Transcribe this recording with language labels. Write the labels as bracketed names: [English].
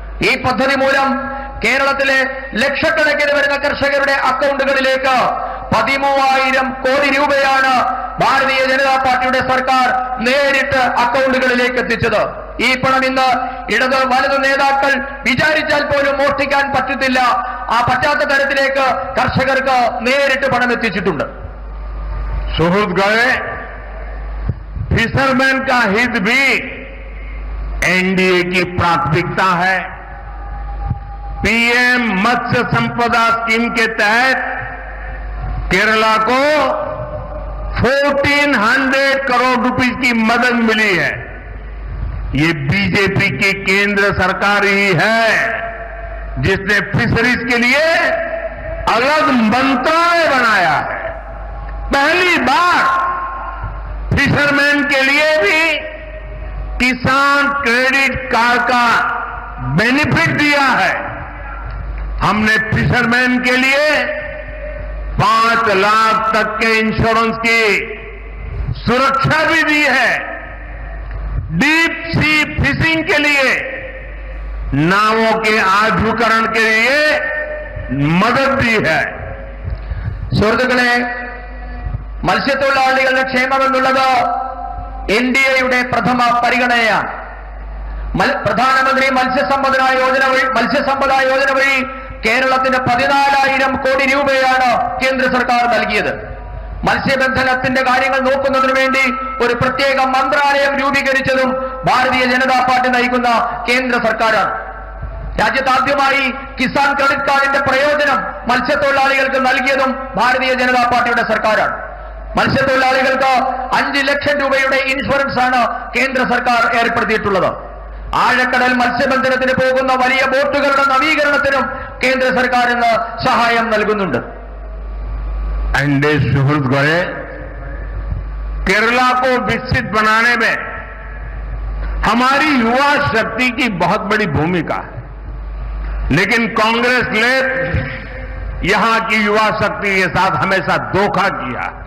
[Malayalam] ഈ പദ്ധതി മൂലം കേരളത്തിലെ ലക്ഷക്കണക്കിന് വരുന്ന കർഷകരുടെ അക്കൗണ്ടുകളിലേക്ക് 13,000 കോടി രൂപയാണ് ഭാരതീയ ജനതാ പാർട്ടിയുടെ സർക്കാർ നേരിട്ട് അക്കൗണ്ടുകളിലേക്ക് എത്തിച്ചത്. ഈ പണം ഇന്ന് ഇടത് വലതു നേതാക്കൾ വിചാരിച്ചാൽ പോലും മോഷ്ടിക്കാൻ പറ്റത്തില്ല. ആ പറ്റാത്ത തരത്തിലേക്ക് കർഷകർക്ക് നേരിട്ട് പണം എത്തിച്ചിട്ടുണ്ട്. [Hindi] सुहृद गए फिशरमैन का हित भी एनडीए की प्राथमिकता है। पीएम मत्स्य संपदा स्कीम के तहत केरला को 1400 करोड़ रुपए की मदद मिली है। ये बीजेपी की केंद्र सरकार ही है जिसने फिशरीज के लिए अलग मंत्रालय बनाया है। पहली बार फिशरमैन के लिए भी किसान क्रेडिट कार्ड का बेनिफिट दिया है। हमने फिशरमैन के लिए 5 लाख तक के इंश्योरेंस की सुरक्षा भी दी है। डीप सी फिशिंग के लिए नावों के आधुनिकीकरण के लिए मदद दी है। [Malayalam] സുഹൃത്തുക്കളെ, മത്സ്യത്തൊഴിലാളികളുടെ ക്ഷേമമെന്നുള്ളത് NDAയുടെ പ്രഥമ പരിഗണനയാണ്. പ്രധാനമന്ത്രി മത്സ്യസമ്പദ യോജന വഴി കേരളത്തിന് 14,000 കോടി രൂപയാണ് കേന്ദ്ര സർക്കാർ നൽകിയത്. മത്സ്യബന്ധനത്തിന്റെ കാര്യങ്ങൾ നോക്കുന്നതിന് വേണ്ടി ഒരു പ്രത്യേക മന്ത്രാലയം രൂപീകരിച്ചതും ഭാരതീയ ജനതാ പാർട്ടി നയിക്കുന്ന കേന്ദ്ര സർക്കാരാണ്. രാജ്യത്താദ്യമായി കിസാൻ ക്രെഡിറ്റ് കാർഡിന്റെ പ്രയോജനം മത്സ്യത്തൊഴിലാളികൾക്ക് നൽകിയതും ഭാരതീയ ജനതാ പാർട്ടിയുടെ സർക്കാരാണ്. മത്സ്യത്തൊഴിലാളികൾക്ക് 5 ലക്ഷം രൂപയുടെ ഇൻഷുറൻസ് ആണ് കേന്ദ്ര സർക്കാർ ഏർപ്പെടുത്തിയിട്ടുള്ളത്. ആഴക്കടൽ മത്സ്യബന്ധനത്തിന് പോകുന്ന വലിയ ബോട്ടുകളുടെ നവീകരണത്തിനും കേന്ദ്ര സർക്കാർ ഇന്ന് സഹായം നൽകുന്നുണ്ട്. [Hindi] एनडीए सुहृद गए केरला को विकसित बनाने में हमारी युवा शक्ति की बहुत बड़ी भूमिका है, लेकिन कांग्रेस ने यहां की युवा शक्ति के साथ हमेशा धोखा किया।